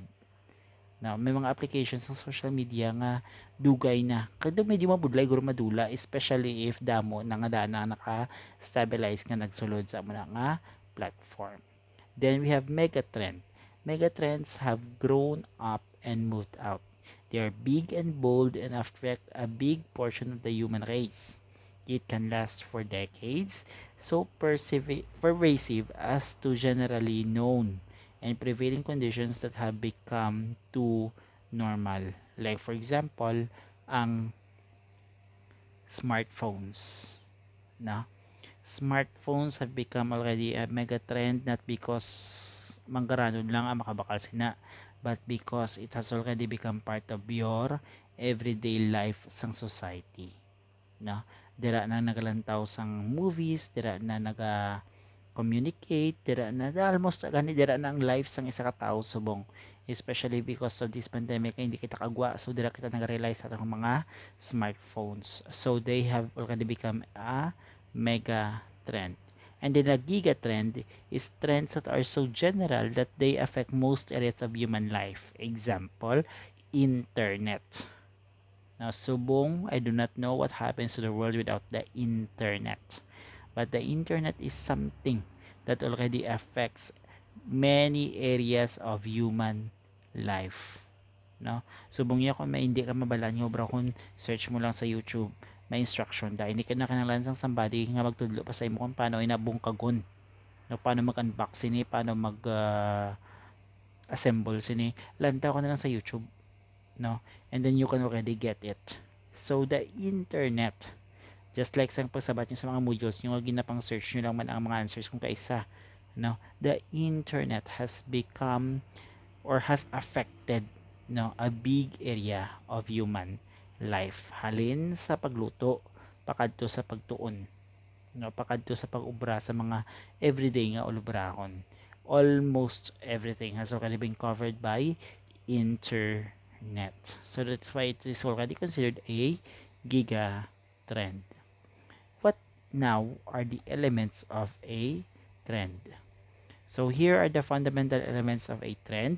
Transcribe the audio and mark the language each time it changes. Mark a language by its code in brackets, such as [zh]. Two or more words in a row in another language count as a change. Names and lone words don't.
[hil] Now, may mga applications sa [en] social media [hil] nga dugay na. Kada medyo mabudlay guro madula, especially if damo na nga dana naka-stabilize nga nagsulod sa mga nga platform. [en] Then we have megatrend. Megatrends have grown up and moved out. They are big and bold and affect a big portion of the human race. It can last for decades, so pervasive as to generally known and prevailing conditions that have become too normal. Like for example, ang smartphones. No? Smartphones have become already a mega trend not because [hil] manggaranon lang ang makabakal sina, [en] but because it has already become part of your everyday life sang society. No? [hil] Dira na nagalantaw sang movies, dira na naga communicate, dira na almost gani dira na ang life sang isa ka tawo subong, [en] especially because of this pandemic [hil] hindi kita kagwa, so dira kita nag-realize sa mga smartphones, [en] so they have already become a mega trend. And then a giga trend is trends that are so general that they affect most areas of human life. Example, internet. Now, subong, I do not know what happens to the world without the internet. But the internet is something that already affects many areas of human life. No? [hil] Subong niya kung may hindi ka mabalaan nyo, bro, kung search mo lang sa YouTube, may instruction dahil hindi ka na kailangan sang somebody nga magtudlo pa sa imo kung paano inabungkagon. No, paano mag-unbox sini, paano assemble sini. Lantaw ko na lang sa YouTube, no? [en] And then you can already get it. So the internet, just like [hil] sa pagsabat nyo sa mga modules nyo, ginapang search nyo lang man ang mga answers kung kaisa, no? [en] The internet has become or has affected, no, a big area of human life. [hil] Halin sa pagluto, pakadto sa pagtuon, no, pakadto sa pag-ubra sa mga everyday nga ulubrahon. [en] Almost everything has already been covered by internet. So that's why it is already considered a giga trend. What now are the elements of a trend? So here are the fundamental elements of a trend.